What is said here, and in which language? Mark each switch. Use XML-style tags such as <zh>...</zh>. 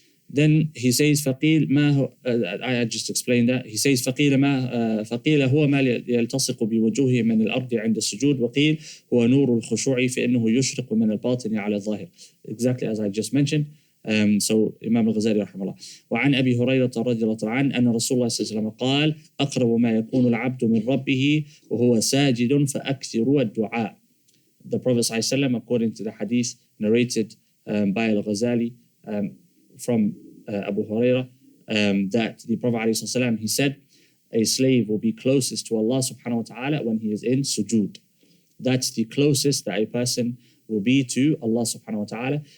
<en>Then he says,</en> <ar>فَقِيلَ مَا</ar> <en>I just explained that. He says,</en> <ar>فَقِيلَ هُوَ مَا يَلْتَصِقُ بِوُجُوهِ مِنَ الْأَرْضِ عِنْدَ السُّجُودِ وَقِيلَ هُوَ نُورُ الْخُشُوعِ فَإِنَّهُ يُشْرِقُ مِنَ الْبَاطِنِ عَلَى الظَّاهِرِ.</ar> <en>Exactly as I just mentioned. So Imam al-Ghazali rahimahullah.</en> <ar>وعن أبي هريرة رضي الله عنه أن رسول الله صلى الله عليه وسلم قال أقرب ما يكون العبد من ربه وهو ساجد فأكثروا الدعاء.</ar> <en>The Prophet</en> <ar>صلى الله عليه وسلم,</ar> <en>according to the hadith narrated by al-Ghazali from Abu Hurairah, that the Prophet</en> <ar>عليه الصلاة والسلام,</ar> <en>he said, a slave will be closest to Allah subhanahu wa ta'ala when he is in sujood. That's the closest that a person will be to Allah subhanahu wa ta'ala.</en>